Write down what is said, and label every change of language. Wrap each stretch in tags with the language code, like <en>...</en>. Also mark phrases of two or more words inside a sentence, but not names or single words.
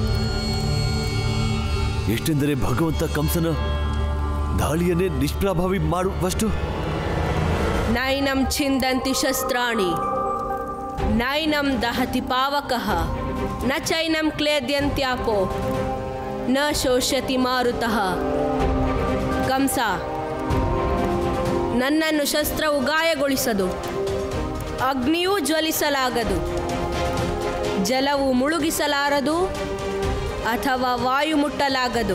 <kn>ಎಷ್ಟೆಂದರೆ ಭಗವಂತ ಕಂಸನ ದಾಳಿಯನ್ನೇ ನಿಷ್ಪ್ರಭಾವಿ ಮಾಡುವಷ್ಟು.</kn> <sa>ನೈನಂ ಛಿಂದಂತಿ ಶಸ್ತ್ರಾಣಿ ನೈನಂ ದಹತಿ ಪಾವಕಃ ನ ಚೈನಂ ಕ್ಲೇದ್ಯಂತ್ಯಾಪೋ ನ ಶೋಷ್ಯತಿ ಮಾರುತಃ.</sa> <kn>ಕಂಸ, ನನ್ನನ್ನು ಶಸ್ತ್ರವು ಗಾಯಗೊಳಿಸದು, ಅಗ್ನಿಯೂ ಜ್ವಲಿಸಲಾಗದು, ಜಲವು ಮುಳುಗಿಸಲಾರದು ಅಥವಾ ವಾಯು ಮುಟ್ಟಲಾಗದು.</kn>